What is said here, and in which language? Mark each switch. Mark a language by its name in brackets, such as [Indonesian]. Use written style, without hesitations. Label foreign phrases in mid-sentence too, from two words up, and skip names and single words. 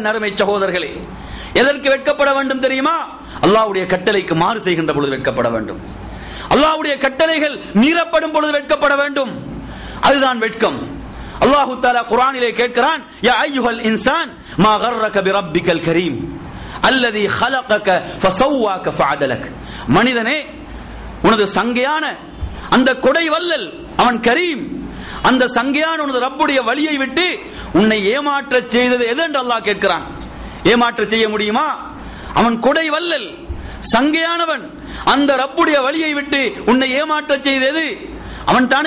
[Tamil] நறுமை சகோதரர்களே, எதற்கு வெட்கப்பட வேண்டும் தெரியுமா? அல்லாஹ்வுடைய கட்டளைக்கு மாறு செய்கின்ற பொழுது வெட்கப்பட வேண்டும். அல்லாஹ்வுடைய கட்டளைகள் மீறப்படும் பொழுது வெட்கப்பட வேண்டும். அதுதான் வெட்கம். அல்லாஹ் தஆலா குர்ஆனிலே கேட்கிறான், [Arabic] يا أيها الإنسان ما غرك بربك الكريم الذي خلقك فسواك فعدلك. [Tamil] மனிதனே, உனது சங்கையான அந்த கொடை வல்லல் அவன் கரீம், அந்த சங்கையான உனது ரப்புடைய வழியை விட்டு உன்னை ஏமாற்ற செய்தது எது என்று அல்லாஹ் கேட்கிறான். ஏமாற்ற செய்ய முடியுமா? அவன் கொடை வல்லல், சங்கையானவன், அந்த ரப்புடைய வழியை விட்டு உன்னை ஏமாற்ற செய்தது அவன் தானே.